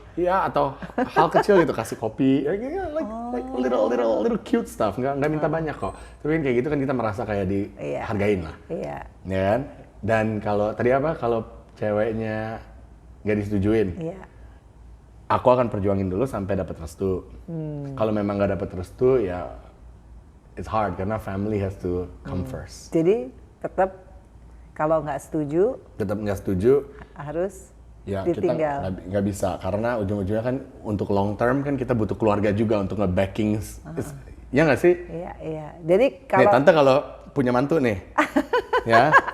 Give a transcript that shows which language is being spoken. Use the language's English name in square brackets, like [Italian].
[Indonesian] Iya, atau hal kecil gitu, kasih kopi, [English] like little cute stuff, [Indonesian] nggak minta banyak kok. Tapi kan kayak gitu kan kita merasa kayak dihargain lah. Iya. Ya kan? Dan kalau tadi apa? Kalau ceweknya nggak disetujuin, aku akan perjuangin dulu sampai dapat restu. Kalau memang nggak dapat restu, ya [English] it's hard karena family has to come first. [Indonesian] Jadi tetap kalau nggak setuju, harus ditinggal. Kita nggak bisa karena ujung-ujungnya kan untuk long term kan kita butuh keluarga juga untuk nge-backing. Ya nggak sih? Iya. Jadi kalau tante kalau punya mantu nih, ya.